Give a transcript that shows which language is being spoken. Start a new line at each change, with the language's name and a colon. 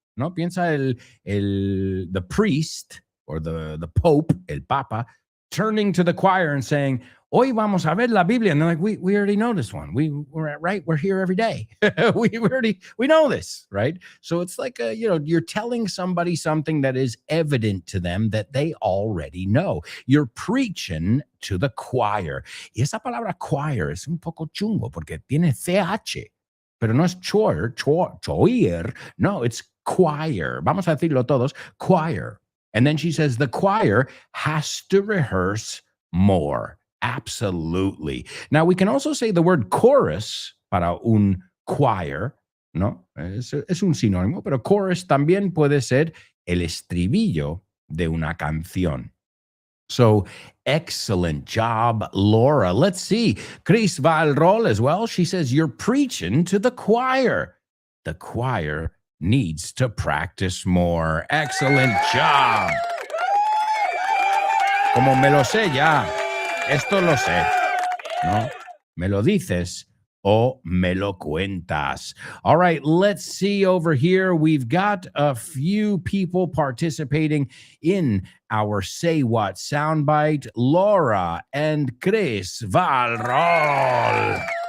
Spanish: ¿No? Piensa
English: the priest or the pope,
Spanish: el papa,
English: turning to the choir and saying,
Spanish: hoy vamos a ver la Biblia.
English: And they're like, we already know this one. We're here every day. we know this, right? So it's like, you're telling somebody something that is evident to them that they already know. You're preaching to the choir.
Spanish: Y esa palabra choir es un poco chungo porque tiene CH, pero no es choir.
English: No, it's choir.
Spanish: Vamos a decirlo todos,
English: choir. And then she says the choir has to rehearse more. Absolutely. Now, we can also say the word chorus
Spanish: para un
English: choir,
Spanish: ¿no? Es un sinónimo, pero chorus también puede ser el estribillo de una canción.
English: So, excellent job, Laura. Let's see. Chris va al rol as well. She says, you're preaching to the choir. The choir needs to practice more. Excellent job.
Spanish: Como me lo sé ya. Esto lo sé. ¿No? Me lo dices o me lo cuentas.
English: All right, let's see over here. We've got a few people participating in our Say What soundbite. Laura and Chris Valrol.